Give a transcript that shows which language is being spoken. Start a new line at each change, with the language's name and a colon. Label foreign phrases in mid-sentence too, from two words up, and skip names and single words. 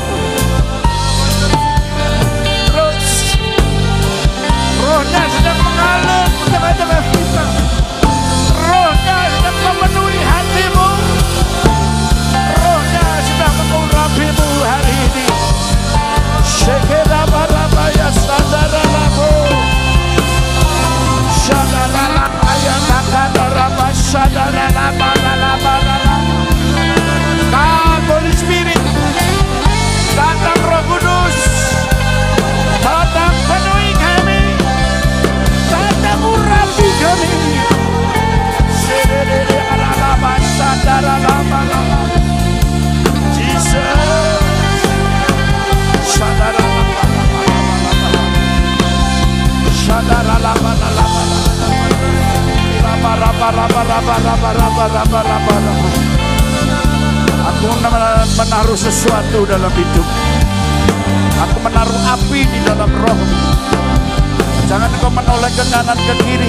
Indonesian: Terus rohnya sedang mengalir di tengah-tengah kita. Rohnya sedang memenuhi hatimu. Rohnya sedang mengurapimu hari ini. Sekera barabaya sadara labo. Sadara ayat sadara sadara sadara.
English: Come Holy Spirit,
Indonesian: datang Roh Kudus, datang penuhi kami, datang urapi kami. Sedere alaba sadara laba laba.
English: Jesus. Sadara laba laba. Sadara laba laba.
Indonesian: Aku menaruh sesuatu dalam hidup. Aku menaruh api di dalam roh. Jangan kau menoleh ke kanan ke kiri.